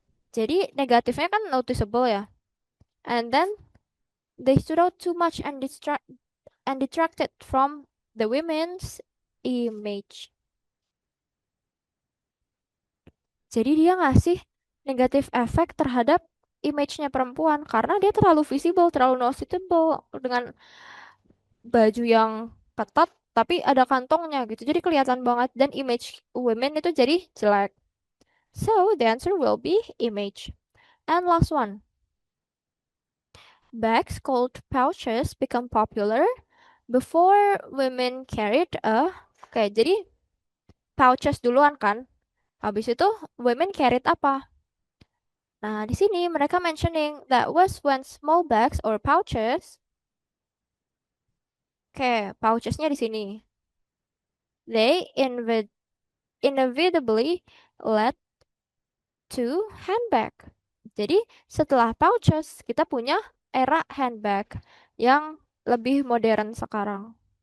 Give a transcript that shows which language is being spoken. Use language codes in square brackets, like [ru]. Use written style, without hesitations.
[id] Jadi negatifnya kan noticeable ya. [en] And then they stood out too much and detracted from the women's image. [id] Jadi dia ngasih negatif efek terhadap image-nya perempuan karena dia terlalu visible, terlalu noticeable dengan baju yang ketat tapi ada kantongnya gitu. Jadi kelihatan banget dan image women itu jadi jelek. [en] So the answer will be image. And last one. Bags called pouches become popular before women carried a. [id] Oke, jadi pouches duluan kan. Habis itu [en] women carried [id] apa? Nah, di sini mereka [en] mentioning that was when small bags or pouches. [id] Oke, pouchesnya di sini. [en] They inevitably led to handbag. [id] Jadi setelah pouches kita punya era handbag yang lebih modern sekarang.